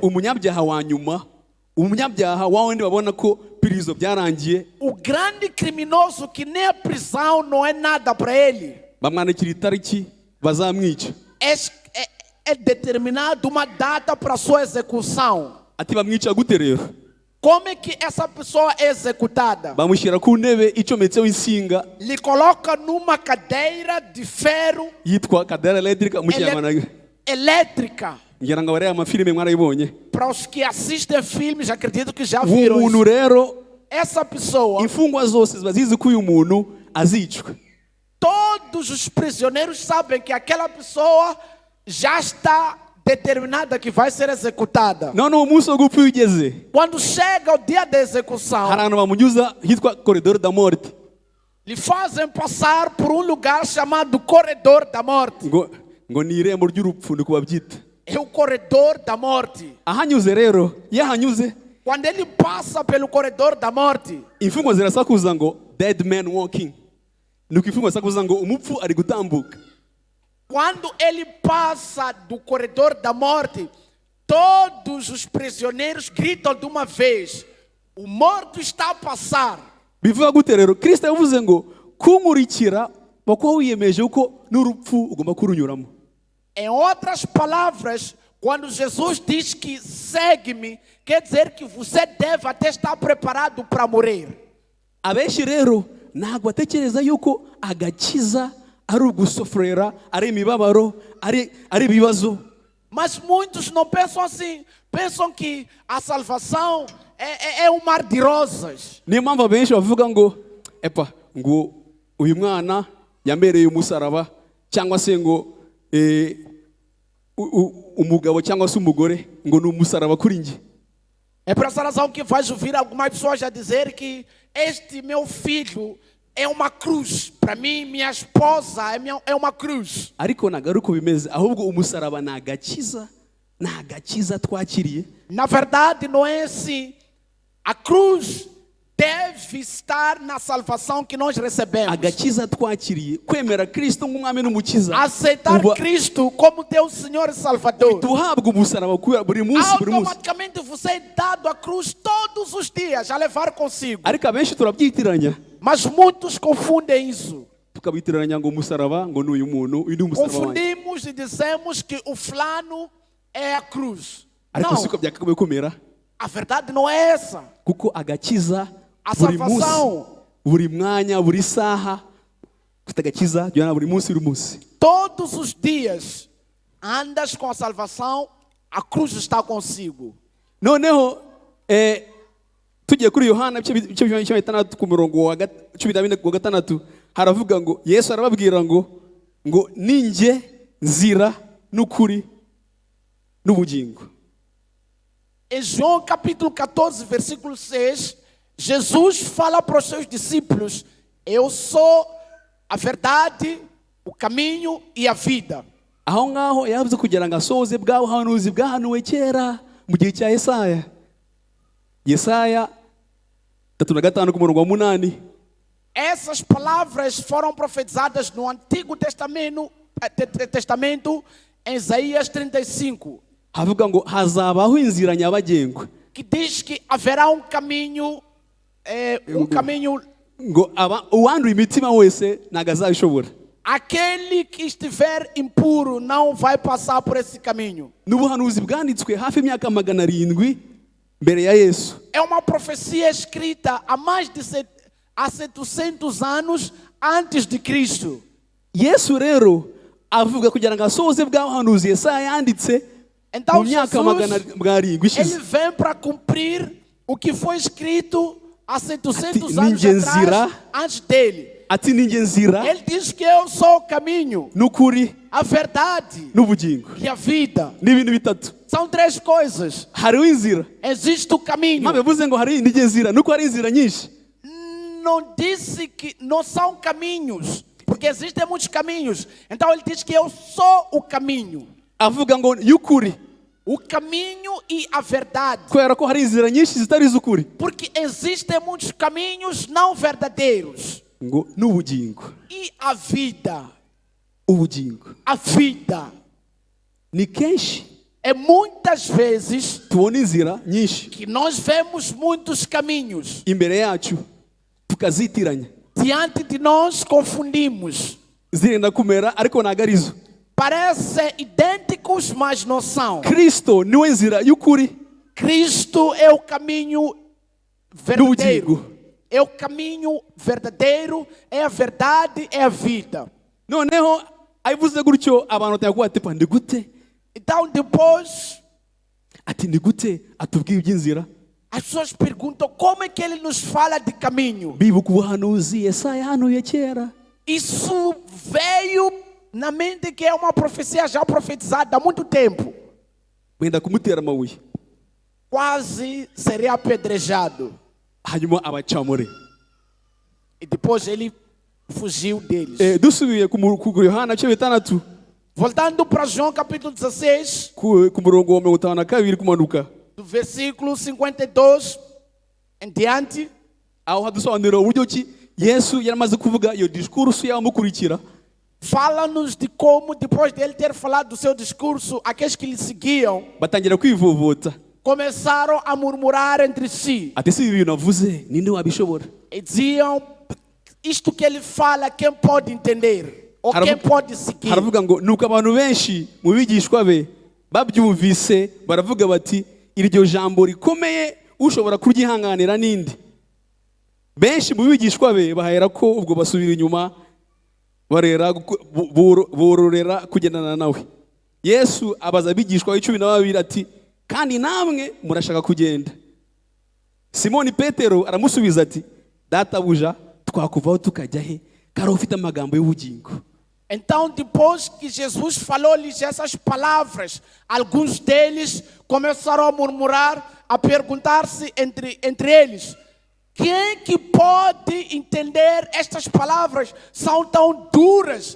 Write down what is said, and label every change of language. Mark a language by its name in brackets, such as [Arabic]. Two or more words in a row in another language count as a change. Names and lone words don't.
[Kinyarwanda] umunyabyaha wa nyuma, umunyabyaha wa wundi babona ko pirizo byarangiye, [Portuguese] o grande criminoso que nem a prisão não é nada para ele, [Kinyarwanda] bamwandikira itariki bazamwica, [Portuguese] é determinado uma data para sua execução. [Kinyarwanda] ati bamwica gute rero? [Portuguese] Como é que essa pessoa é executada? [Kinyarwanda] Bamushyira ku ntebe icometseho insinga [Portuguese] Lhe coloca numa cadeira de ferro [Kinyarwanda] yitwa [Portuguese] cadeira elétrica [Kinyarwanda] mu Kinyarwanda. [Portuguese] elétrica. [Kinyarwanda] Ngira ngo barebe amafilime mwarayibonye. [Portuguese] Para os que assistem filmes, acredito que já [Kinyarwanda] Uwo [Portuguese] viram [Kinyarwanda] muntu [Portuguese] isso. [Kinyarwanda] rero [Portuguese] Essa pessoa, [Kinyarwanda] imfungwa zose ziba zizi ko uyu muntu azicwa. [Portuguese] todos os prisioneiros sabem que aquela pessoa já está determinada que vai ser executada. [Kinyarwanda] None umunsi wo gupfa iyo ugeze, [Portuguese] Quando chega o dia da execução, [Kinyarwanda] hari ahantu bamunyuza hitwa [Portuguese] koridoro da morte, lhe fazem passar por um lugar chamado corredor da morte. [Kinyarwanda] ngo ni irembo ry'urupfu ni ko babyita. [Portuguese] é o corredor da morte. [Kinyarwanda] ahanyuze rero iyo ahanyuze [Portuguese] Quando ele passa pelo corredor da morte, [Kinyarwanda] imfungwa zirasakuza ngo [English] dead man walking, [Kinyarwanda] nuko imfungwa zirasakuza ngo umupfu ari gutambuka. [Portuguese] quando ele passa do corredor da morte, todos os prisioneiros gritam de uma vez: o morto está a passar. [Kinyarwanda] Bivuga gute rero? Kristo yavuze ngo kunkurikira bakuba wiyemeje uko n'urupfu ugomba kurunyuramo. [Portuguese] Em outras palavras, quando Jesus diz que segue-me, quer dizer que você deve até estar preparado para morrer. [Kinyarwanda] Abenshi rero ntabwo batekereza yuko agakiza ari ugusofrera, ari imibabaro, ari ibibazo. [Portuguese] Mas muitos não pensam assim. Pensam que a salvação é um mar de rosas. [Kinyarwanda] Niyo mpamvu abenshi bavuga ngo epa ngo uyu mwana yambereye umusaraba, cyangwa se ngo umugabo cyangwa se umugore ngo ni umusaraba kuri njye. [Portuguese] É por essa razão que vais ouvir algumas pessoas a dizer que este meu filho é uma cruz. Para mim, minha esposa é uma cruz. [Kinyarwanda] Ariko ntabwo ari uko bimeze, ahubwo umusaraba ni agakiza twakiriye. [Portuguese] Na verdade, não é assim. A cruz deve estar na salvação que nós recebemos. [Kinyarwanda] Agakiza twakiriye, kwemera Kristo nk'umwami n'umukiza, [Portuguese] Aceitar Cristo como teu Senhor e Salvador. [Kinyarwanda] duhabwa umusaraba buri munsi. [Portuguese] Automaticamente você é dado à cruz todos os dias a levar consigo. [Kinyarwanda] Ariko abenshi turabyitiranya, [Portuguese] Mas muitos confundem isso. [Kinyarwanda] tukabitiranya ngo umusaraba ngo ni uyu muntu, uyu ni umusaraba wanjye. [Portuguese] Confundimos e dizemos que o fulano é a cruz. [Kinyarwanda] Ariko [Portuguese] Não, [Kinyarwanda] siko byakabaye kumera, [Portuguese] a verdade não é essa. [Kinyarwanda] kuko agakiza [Portuguese] A [Kinyarwanda] buri munsi, [Portuguese] salvação, [Kinyarwanda] buri mwanya, buri saha, ufite agakiza jyana buri munsi buri munsi. [Portuguese] todos os dias andas com a salvação, a cruz está consigo. [Kinyarwanda] Noneho tugiye kuri Yohana ibice 16 ku murongo wa 16 haravuga ngo Yesu arababwira ngo ninjye nzira n'ukuri n'ubugingo. [Portuguese] Em João capítulo 14, versículo 6, Jesus fala para os seus discípulos: eu sou a verdade, o caminho e a vida. [Kinyarwanda] Aho ngaho yavuze kugira ngo asohoze bwa buhanuzi bwahanuwe kera mu gihe cya Yesaya 35 ku murongo wa 8. [Portuguese] Essas palavras foram profetizadas no Antigo Testamento, em Isaías 35, [Kinyarwanda] Havuga ngo hazabaho inzira nyabagendwa, [Portuguese] que diz que haverá um caminho, [Kinyarwanda] ngo uwanduye imitima wese ntabwo azabishobora. [Portuguese] aquele que estiver impuro não vai passar por esse caminho. [Kinyarwanda] N'ubuhanuzi bwanditswe hafi imyaka 700 mbere ya Yesu. [Portuguese] É uma profecia escrita há mais de 700 anos antes de Cristo. [Kinyarwanda] Yesu rero avuga kugira ngo asohoze bwa buhanuzi Yesaya yanditse [Portuguese] Então [Kinyarwanda] mu myaka [Portuguese] Jesus, [Kinyarwanda] 700 [Portuguese] ele [Kinyarwanda] ishize. [Portuguese] vem para cumprir o que foi escrito há 700 [Kinyarwanda] Ati, [Portuguese] anos ninguém atrás, zirá. antes dele. [Kinyarwanda] Ati ninjye nzira [Portuguese] Ele diz que eu sou o caminho, [Kinyarwanda] n'ukuri [Portuguese] a verdade [Kinyarwanda] n'ubugingo. [Portuguese] e a vida. [Kinyarwanda] N'ibintu bitatu. [Portuguese] São três coisas. [Kinyarwanda] Hariho inzira. [Portuguese] Existe o caminho. [Kinyarwanda] Mpamvu yavuze ngo hari ninjye nzira nuko hari inzira nyinshi. [Portuguese] Não disse que não são caminhos, porque existem muitos caminhos. Então ele diz que eu sou o caminho. [Kinyarwanda] Avuga ngo y'ukuri, [Portuguese] O caminho e a verdade. [Kinyarwanda] kubera ko hari inzira nyinshi zitari iz'ukuri. [Portuguese] Porque existem muitos caminhos não verdadeiros. [Kinyarwanda] Ngo n'ubugingo. [Portuguese] E a vida. [Kinyarwanda] Ubugingo [Portuguese] A vida. [Kinyarwanda] ni kenshi [Portuguese] É muitas vezes [Kinyarwanda] tubona inzira nyinshi [Portuguese] que nós vemos muitos caminhos. [Kinyarwanda] imbere yacu tukazitiranya, [Portuguese] Diante de nós confundimos. [Kinyarwanda] zirenda kumera ariko ntabwo ari zo. [Portuguese] Parecem idênticos, mas não são. [Kinyarwanda] Kristo niwe nzira y'ukuri [Portuguese] Cristo é o caminho verdadeiro. [Kinyarwanda] n'ubugingo. [Portuguese] É o caminho verdadeiro, é a verdade, é a vida. [Kinyarwanda] Noneho ayivuze gutyo abantu batakuba ati pa ndi gute, [Portuguese] Então depois [Kinyarwanda] ati ndi gute atubwiye iby'inzira. [Portuguese] as pessoas perguntam como é que ele nos fala de caminho. [Kinyarwanda] Bibuka ubuhanuzi Yesaya yahanuye kera. [Portuguese] Isso veio na mente que é uma profecia já profetizada há muito tempo. [Kinyarwanda] Wenda kumutera amabuye, [Portuguese] Quase seria apedrejado. [Kinyarwanda] hanyuma abacamure. [Portuguese] E depois ele fugiu deles. [Kinyarwanda] Dusubiye ku Yohana 6, [Portuguese] Voltando para João capítulo 16, [Kinyarwanda] ku murongo wa 52 kumanuka, [Portuguese] do versículo 52 em diante, [Kinyarwanda] aho hadusobanurira uburyo ki Yesu yaramaze kuvuga iyo diskurso y'abamukurikira. [Portuguese] fala-nos de como, depois de ele ter falado do seu discurso, aqueles que lhe seguiam [Kinyarwanda] Batangira kwivovota [Portuguese] começaram a murmurar entre si [Kinyarwanda] ati si ibi bintu avuze ninde wabishobora. [Portuguese] e diziam: isto que ele fala, quem pode entender? Ou quem pode seguir? [Kinyarwanda] Haravuga ngo nuko abantu benshi mu bigishwa be babyumvise baravuga bati iryo jambo rikomeye ushobora kuryihanganira ninde. Benshi mu bigishwa be bahera ko ubwo basubira inyuma barera bororera kugendana nawe. Yesu abaza abigishwa 12 ati kandi namwe murashaka kugenda? Simoni Petero aramusubiza ati databuja twakuvaho tukajya he kari ufite amagambo y'ubugingo. [Portuguese] Então, depois que Jesus falou-lhes essas palavras, alguns deles começaram a murmurar, a perguntar-se entre eles: quem que pode entender estas palavras? São tão duras.